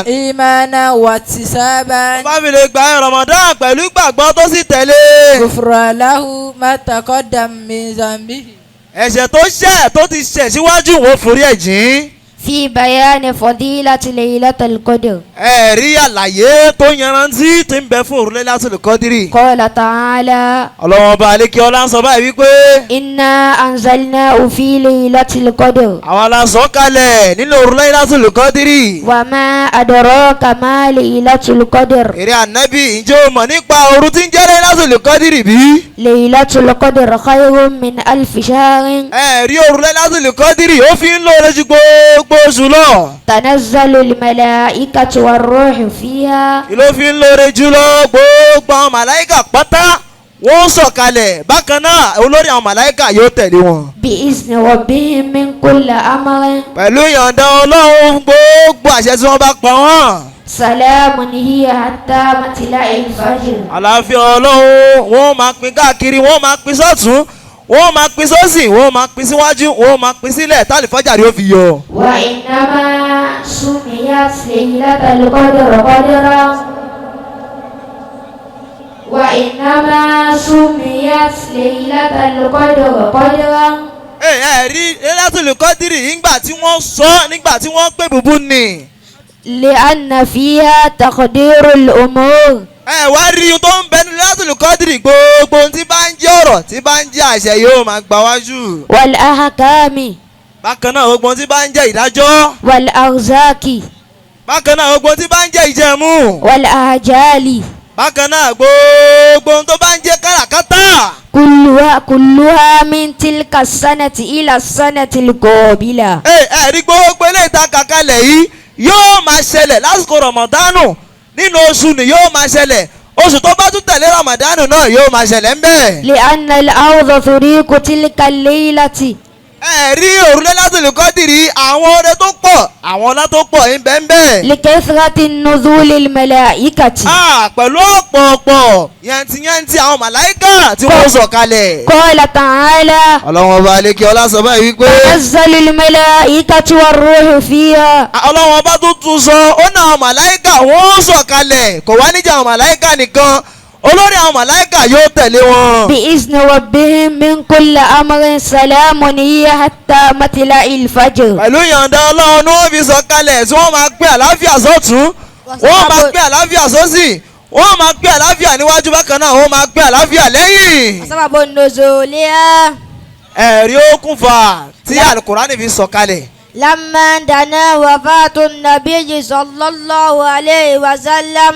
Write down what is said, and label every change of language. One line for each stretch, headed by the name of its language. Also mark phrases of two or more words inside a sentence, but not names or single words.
Arabic: إيمانا واحتسابا
Yoruba: bá fi lè gbààwẹ̀ Ramadan pẹ̀lú gbàgbọ́ tó sì tẹ̀lé.
Arabic: غفر له ما تقدم من ذنبه.
Yoruba: ẹ̀ṣẹ̀ tó ṣẹ̀ tó ti ṣẹ̀ síwájú wọn forí ẹ̀ jìn.
Arabic: في بيان فضيلة ليلة القدر.
Yoruba: ẹ̀rí àlàyé tó yanrantí tí ń bẹ fún òru Laylatul Qadri.
Arabic: قال تعالى
Yoruba: ọlọ́wọ́n ọba àlékè ọlá ń sọ báyìí wípé.
Arabic: إنا أنزلناه في ليلة القدر
Yoruba: àwa la sọ kalẹ̀ nínú òru Laylatul Qadri.
Arabic: وما أدراك ما ليلة القدر.
Yoruba: èrè ànábì ǹjẹ́ o mọ̀ nípa òru tí ń jẹ́ Laylatul Qadri bí?
Arabic: ليلة القدر خير من 1000 شهر.
Yoruba: ẹ̀rí òru Laylatul Qadri ó fi ń lóore ju gbogbo oṣù lọ.
Arabic: تنزل الملائكة والروح فيها.
Yoruba: ló fi ń lóore jùlọ gbogbo àwọn màláìkà pátá wọ́n sọ̀kalẹ̀ bákan náà olórí àwọn màláìkà yóò tẹ̀lé wọn.
Arabic: بإذن ربهم من كل أمر.
Yoruba: pẹ̀lú ìyọ̀ǹda ọlọ́run gbogbo àṣẹ tí wọ́n bá pa wọ́n.
Arabic: سلام هي حتى مطلع الفجر.
Yoruba: àlàáfíà ọlọ́run wọ́n máa pín káàkiri wọ́n máa pín sọ́tún wọ́n máa pín sósì wọ́n máa pín síwájú wọ́n máa pín sílẹ̀ tálí fọ́jàrí ó fi yọ.
Arabic: وإنما سميت ليلة القدر قدرا. وإنما سميت ليلة القدر قدرا.
Yoruba: ẹ rí Laylatul Qadri nígbà tí wọ́n sọ nígbà tí wọ́n pè bùbù ni.
Arabic: لأن فيها تقدير الأمور.
Yoruba: ẹ wá rí i tó ń bẹ ní Laylatul Qadri gbogbo ohun tí bá ń jẹ́ ọ̀rọ̀ tí bá ń jẹ́ àṣẹ yóò máa gbà wájú.
Arabic: والأحكام.
Yoruba: bákan náà gbogbo ohun tí bá ń jẹ́ ìdájọ́.
Arabic: والأرزاق.
Yoruba: bákan náà gbogbo ohun tí bá ń jẹ́ ìjẹ̀mú.
Arabic: والآجال.
Yoruba: bákan náà gbogbo ohun tó bá ń jẹ́ káràkátà.
Arabic: كلها من تلك السنة إلى السنة القابلة.
Yoruba: ẹ rí gbogbo eléyìí tá a kà kalẹ̀ yìí yóò máa ṣẹlẹ̀ lásìkò Ramadanu nínú oṣù ni yóò máa ṣẹlẹ̀ oṣù tó bá tún tẹ̀lé Ramadanu náà yóò máa ṣẹlẹ̀ ń bẹ̀.
Arabic: لأن الأرض تريق تلك الليلة.
Yoruba: ẹ rí òru Laylatul Qadri àwọn oore tó pọ̀ àwọn ọlá tó pọ̀ ń bẹ ń bẹ.
Arabic: لكثرة النزول الملائكة.
Yoruba: pẹ̀lú ọ̀pọ̀ọ̀pọ̀ yantiyanti àwọn màláìkà tí wọ́n sọ̀ kalẹ̀.
Arabic: قال تعالى
Yoruba: ọlọ́wọ́n ọba àlékè ọlá sọ báyìí wípé.
Arabic: تنزل الملائكة والروح فيها.
Yoruba: ọlọ́wọ́n ọba tó tún sọ ó ní àwọn màláìkà wọ́n sọ̀ kalẹ̀ kò wá níjà àwọn màláìkà nìkan olórí àwọn màláìkà yóò tẹ̀lé wọn.
Arabic: بإذن ربهم من كل أمر سلام هي حتى مطلع الفجر.
Yoruba: pẹ̀lú ìyọ̀ǹda ọlọ́run ni wọ́n fi sọ kalẹ̀ tí wọ́n máa pín àlàáfíà sọ́tún wọ́n máa pín àlàáfíà sósì wọ́n máa pín àlàáfíà níwájú bákan náà wọ́n máa pín àlàáfíà lẹ́yìn.
Arabic: سبب نزولها
Yoruba: ẹ̀rí okùnfà tí alukurani fi sọ kalẹ̀.
Arabic: لما دنا وفاة النبي صلى الله عليه وسلم.